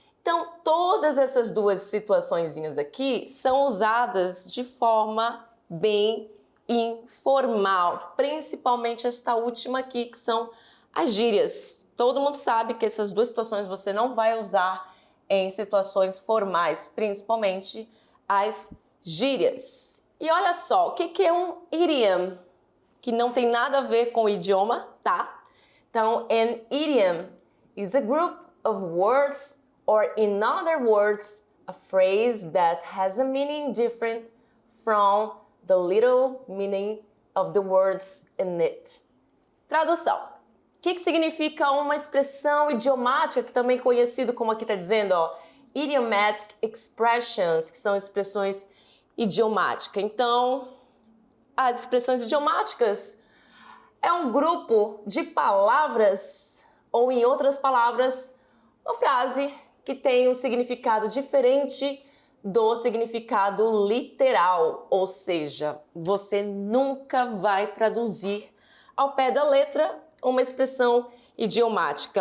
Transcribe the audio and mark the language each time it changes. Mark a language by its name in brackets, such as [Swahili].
[Portuguese] Então, todas essas duas situaçõezinhas aqui são usadas de forma bem informal, principalmente esta última aqui, que são as gírias. Todo mundo sabe que essas duas situações você não vai usar em situações formais, principalmente as gírias. E olha só, o que é um idiom? Que não tem nada a ver com o idioma, tá? [English] Então, an idiom is a group of words, or in other words, a phrase that has a meaning different from the literal meaning of the words in it. [Portuguese] Tradução. O que significa uma expressão idiomática, que também é conhecido como aqui está dizendo, ó, idiomatic expressions, que são expressões idiomáticas. Então, as expressões idiomáticas é um grupo de palavras, ou em outras palavras, uma frase que tem um significado diferente do significado literal, ou seja, você nunca vai traduzir ao pé da letra uma expressão idiomática.